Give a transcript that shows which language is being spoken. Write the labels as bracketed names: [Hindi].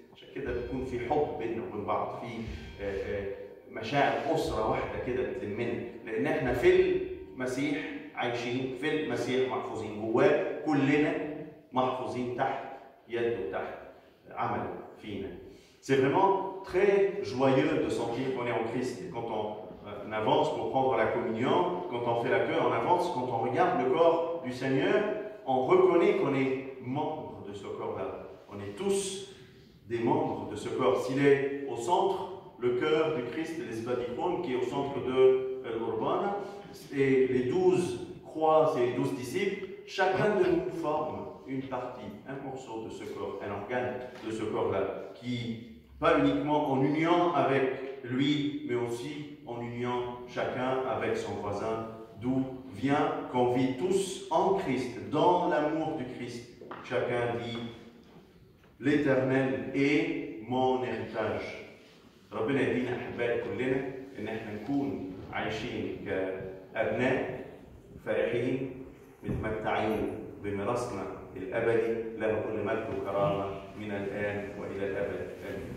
[Arabic] عشان كده بيكون في حب بيننا وبين بعض، في مشاعر اسره واحده كده بتلمنا، لان احنا في المسيح عايشين، في المسيح محفوظين جواه، كلنا محفوظين تحت يده وتحت عمله فينا. [French] C'est vraiment très joyeux de sentir qu'on est en Christ. Et quand on avance pour prendre la communion, quand on fait la queue, on avance, quand on regarde le corps du Seigneur, on reconnaît qu'on est membre de ce corps-là. On est tous des membres de ce corps. S'il est au centre, le cœur du Christ, l'Esbadikon, qui est au centre de l'Urbana, et les 12 croix, c'est les 12 disciples, chacun de nous forme une partie, un morceau de ce corps, un organe de ce corps-là, qui, pas uniquement en union avec lui, mais aussi en union chacun avec son voisin, d'où vient qu'on vit tous en Christ, dans l'amour du Christ. Chacun dit, l'Éternel est mon héritage. [Arabic] ربنا يدينا أحبائي كلنا إن احنا نكون عايشين كأبناء فرحين متمتعين بميراثنا الأبدي، له كل مجد وكرامة من الآن وإلى الأبد. آمين.